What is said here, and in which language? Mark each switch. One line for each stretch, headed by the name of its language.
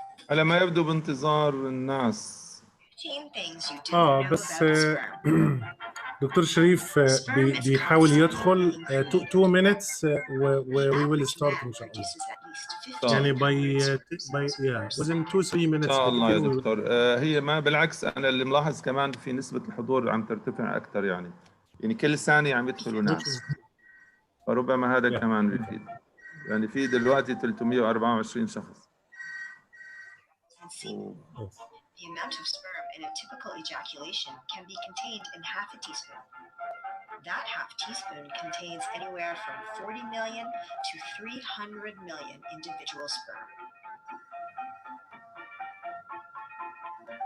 Arabic: على ما يبدو بانتظار الناس.
English: 15 things you didn't know
Arabic: بس
English: about sperm.
Arabic: دكتور شريف بيحاول يدخل
English: 2 minutes we will start
Arabic: إن شاء الله.
English: يعني within 2-3 minutes.
Arabic: إن شاء الله يا دكتور. هي ما بالعكس، أنا اللي ملاحظ كمان في نسبة الحضور عم ترتفع أكثر، يعني كل ثانية عم يدخلوا ناس، فربما هذا كمان بيفيد. يعني في دلوقتي 324 شخص.
English: The amount of sperm in a typical ejaculation can be contained in half a teaspoon. That half teaspoon contains anywhere from 40 million to 300 million individual sperm.